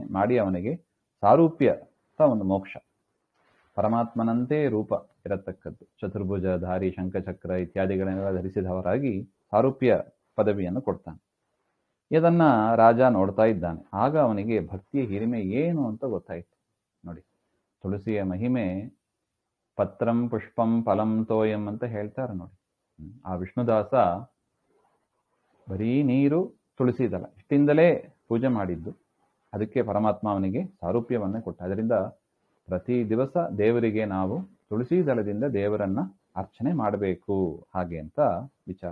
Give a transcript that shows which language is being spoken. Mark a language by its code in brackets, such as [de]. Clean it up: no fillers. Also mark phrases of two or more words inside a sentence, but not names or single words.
[kn] ಮಾಡಿ ಅವನಿಗೆ ಸಾರೂಪ್ಯ ಒಂದು ಮೋಕ್ಷ, ಪರಮಾತ್ಮನಂತೆ ರೂಪ ಇರತಕ್ಕದ್ದು, ಚತುರ್ಭುಜಧಾರಿ ಶಂಖಚಕ್ರ ಇತ್ಯಾದಿಗಳನ್ನೆಲ್ಲ ಧರಿಸಿದವರಾಗಿ ಸಾರೂಪ್ಯ ಪದವಿಯನ್ನು ಕೊಡ್ತಾನೆ. ಇದನ್ನ ರಾಜ ನೋಡ್ತಾ ಇದ್ದಾನೆ. ಆಗ ಅವನಿಗೆ ಭಕ್ತಿಯ ಹಿರಿಮೆ ಏನು ಅಂತ ಗೊತ್ತಾಯಿತು. ನೋಡಿ, ತುಳಸಿಯ ಮಹಿಮೆ [sa] ಪತ್ರಂ ಪುಷ್ಪಂ ಫಲಂ ತೋಯಂ [kn] ಅಂತ ಹೇಳ್ತಾರೆ ನೋಡಿ. ಆ ವಿಷ್ಣುದಾಸ ಬರೀ ನೀರು, ತುಳಸಿ ದಳ ಇಷ್ಟಿಂದಲೇ ಪೂಜೆ ಮಾಡಿದ್ದು. ಅದಕ್ಕೆ ಪರಮಾತ್ಮ ಅವನಿಗೆ ಸಾರೂಪ್ಯವನ್ನು ಕೊಟ್ಟ. ಅದರಿಂದ ಪ್ರತಿ ದಿವಸ ದೇವರಿಗೆ ನಾವು ತುಳಸಿ ದಳದಿಂದ ದೇವರನ್ನ ಅರ್ಚನೆ ಮಾಡಬೇಕು ಹಾಗೆ ಅಂತ ವಿಚಾರ.